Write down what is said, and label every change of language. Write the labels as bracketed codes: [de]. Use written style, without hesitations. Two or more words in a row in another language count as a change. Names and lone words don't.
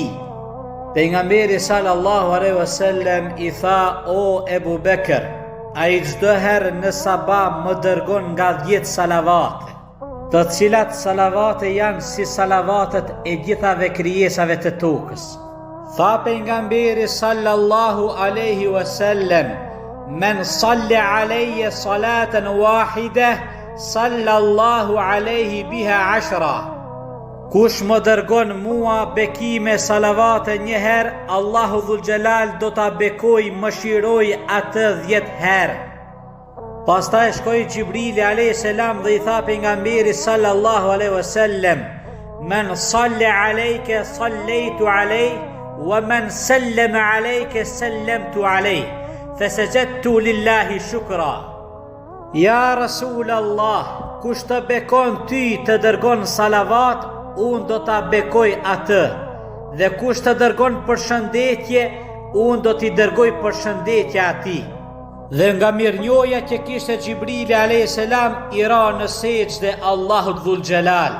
[sq] Pejgamberi [ar] صلى الله عليه وسلم [sq] i tha: "O Ebu Bekër, ai çdo herë në sabah më dërgon nga 10 salavate, të cilat salavate janë si salavatet e gjithave krijesave të tokës." Tha pejgamberi [ar] صلى الله عليه وسلم: "من صلى علي صلاة واحدة صلى الله عليه بها 10." [sq] Kush më dërgon mua bekime salavate një herë, Allahu [ar] ذو الجلال [sq] do ta bekoj mëshiroj atë 10 herë. Pastaj shkoi Gjibrili [ar] عليه السلام [sq] dhe i tha pejgamberit [ar] صلى الله عليه وسلم: "من صلى عليك صليت عليه ومن سلم عليك سلمت عليه فسجدت لله شكرا." يا رسول الله, [sq] kush të bekon ty të dërgon salavat, unë do ta bekoj atë, dhe kush të dërgon përshëndetje, unë do t'i dërgoj përshëndetje atij. Dhe nga mirënjohja që kishte Gjibrili [ar] عليه السلام, [sq] i ra në sejdë Allahut [ar] ذو الجلال.